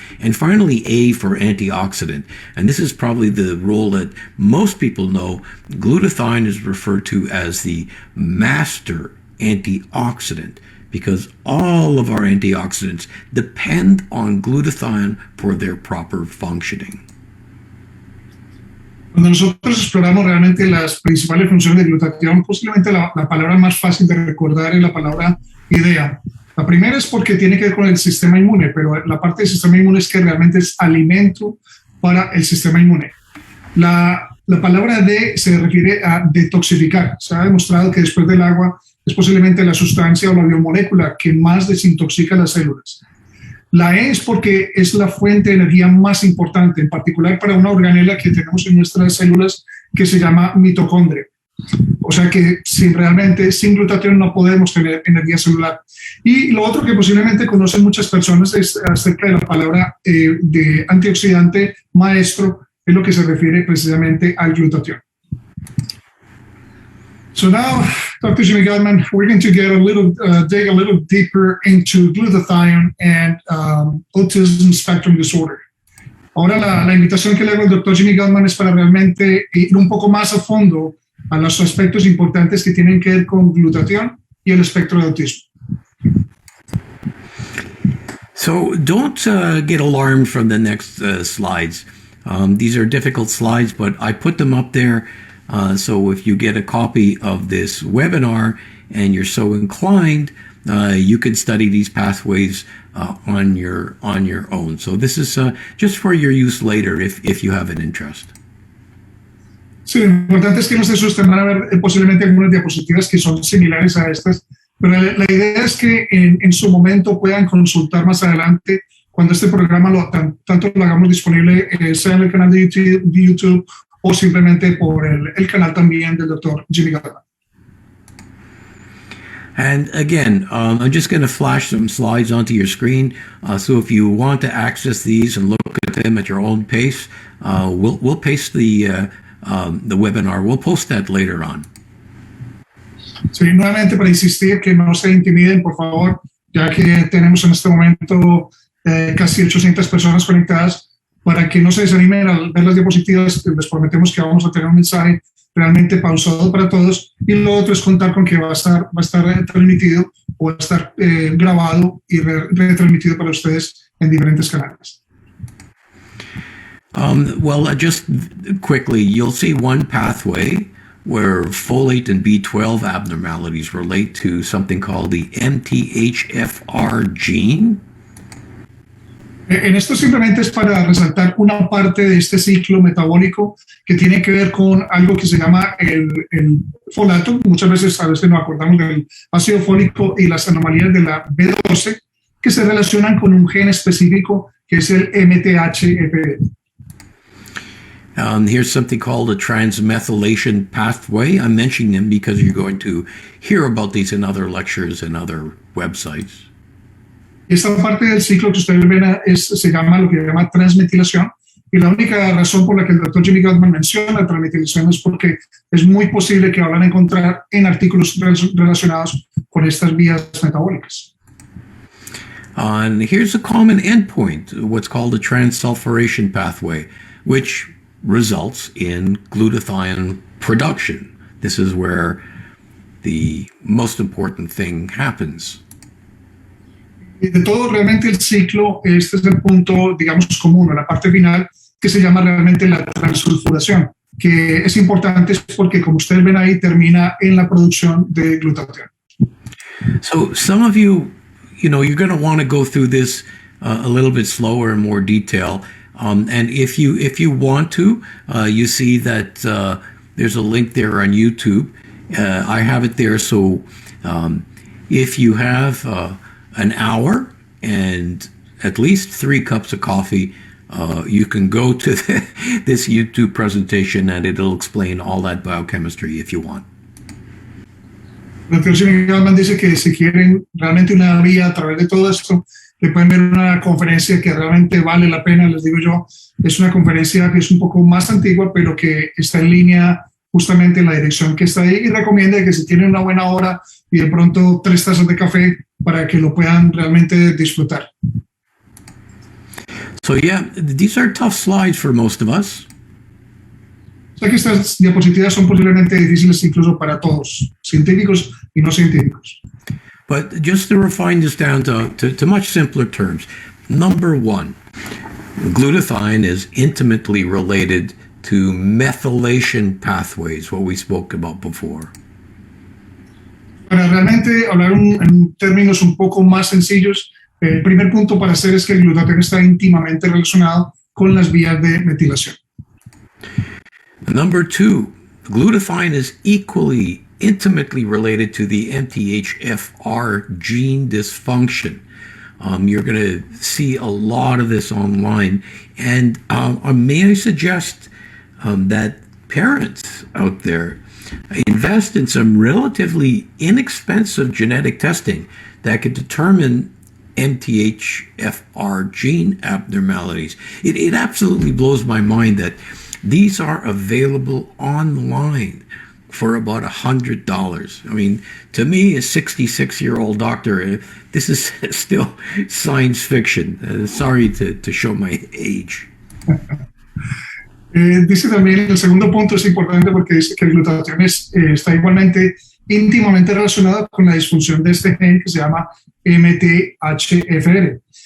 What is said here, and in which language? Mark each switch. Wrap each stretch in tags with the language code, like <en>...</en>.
<en>And finally, A for antioxidant. And this is probably the role that most people know. Glutathione is referred to as the master antioxidant because all of our antioxidants depend on glutathione for their proper functioning.</en> <es>Cuando nosotros exploramos realmente las principales funciones de glutatión, posiblemente la palabra más fácil de recordar es la palabra idea. La primera es porque tiene que ver con el sistema inmune, pero la parte del sistema inmune es que realmente es alimento para el sistema inmune. La palabra D se refiere a detoxificar. Se ha demostrado que después del agua es posiblemente la sustancia o la biomolécula que más desintoxica las células. La E es porque es la fuente de energía más importante, en particular para una organela que tenemos en nuestras células que se llama mitocondria. O sea que sin glutatión no podemos tener energía celular. Y lo otro que posiblemente conocen muchas personas es acerca de la palabra de antioxidante maestro, es lo que se refiere precisamente al glutatión.</es> <en>So now, Dr. Jimmy Gutman, we're going to get dig a little deeper into glutathione and autism spectrum disorder.</en> <es>Ahora la invitación que le hago al Dr. Jimmy Gutman es para realmente ir un poco más a fondo a los aspectos importantes que tienen que ver con glutatión y el espectro de autismo.</es> <en>So don't get alarmed from the next slides. These are difficult slides, but I put them up there so if you get a copy of this webinar and you're so inclined, you can study these pathways on your own. So this is just for your use later if you have an interest.</en> <es>Sí, lo importante es que no se asusten, van a ver posiblemente algunas diapositivas que son similares a estas, pero la idea es que en su momento puedan consultar más adelante cuando este programa tanto lo hagamos disponible, sea en el canal de YouTube o simplemente por el canal también del Dr. Jimmy Gutman.</es> <en>And again, I'm just going to flash some slides onto your screen. So if you want to access these and look at them at your own pace, we'll paste the webinar. We'll post that later on.</en> <es>Sí, nuevamente para insistir que no se intimiden, por favor, ya que tenemos en este momento casi 800 personas conectadas, para que no se desanimen al ver las diapositivas. Les prometemos que vamos a tener un mensaje realmente pausado para todos, y lo otro es contar con que va a estar transmitido o va a estar grabado y retransmitido para ustedes en diferentes canales.</es> <en>Well, just quickly, you'll see one pathway where folate and B12 abnormalities relate to something called the MTHFR gene.</en> <es>En esto simplemente es para resaltar una parte de este ciclo metabólico que tiene que ver con algo que se llama el folato. Muchas veces, a veces nos acordamos del ácido fólico y las anomalías de la B12 que se relacionan con un gen específico que es el MTHFR.</es> <en>Here's something called a transmethylation pathway. I'm mentioning them because you're going to hear about these in other lectures and other websites.</en> <es>Esta parte del ciclo que ustedes ven se llama lo que se llama transmetilación, y la única razón por la que el Dr. Jimmy Gutman menciona transmetilación es porque es muy posible que van a encontrar en artículos relacionados con estas vías metabólicas.</es> <en>And here's a common endpoint, what's called a transsulfuration pathway, which results in glutathione production. This is where the most important thing happens.</en> <es>De todo realmente el ciclo, este es el punto, digamos, común, la parte final, que se llama realmente la transsulfuración, que es importante porque, como ustedes ven ahí, termina en la producción de glutatión.</es> <en>So some of you, you're going to want to go through this a little bit slower and more detail. And if you want to, you see that there's a link there on YouTube. I have it there. So if you have an hour and at least 3 cups of coffee, you can go to this YouTube presentation and it'll explain all that biochemistry if you want.</en> <es>El doctor Jimmy Gutman dice que si quieren realmente una vía a través de todo esto, que pueden ver una conferencia que realmente vale la pena, les digo yo, es una conferencia que es un poco más antigua, pero que está en línea justamente en la dirección que está ahí, y recomienda que si tienen una buena hora y de pronto 3 tazas de café para que lo puedan realmente disfrutar.</es> <en>So yeah, these are tough slides for most of us.</en> <es>O sea que estas diapositivas son posiblemente difíciles incluso para todos, científicos y no científicos.</es> <en>But just to refine this down to much simpler terms, number 1, glutathione is intimately related to methylation pathways, what we spoke about before.</en> <es>Para realmente hablar en términos un poco más sencillos, el primer punto para hacer es que el glutatión está íntimamente relacionado con las vías de metilación.</es> <en>Number 2, glutathione is equally intimately related to the MTHFR gene dysfunction. You're going to see a lot of this online. And may I suggest that parents out there invest in some relatively inexpensive genetic testing that could determine MTHFR gene abnormalities. It absolutely blows my mind that these are available online for about $100. I mean, to me, a 66-year-old doctor, this is still science fiction. Sorry to show my age.</en> <es>Dice también, el segundo punto es importante porque dice que el glutatión está igualmente íntimamente relacionado con la disfunción de este gen que se llama MTHFR.</es>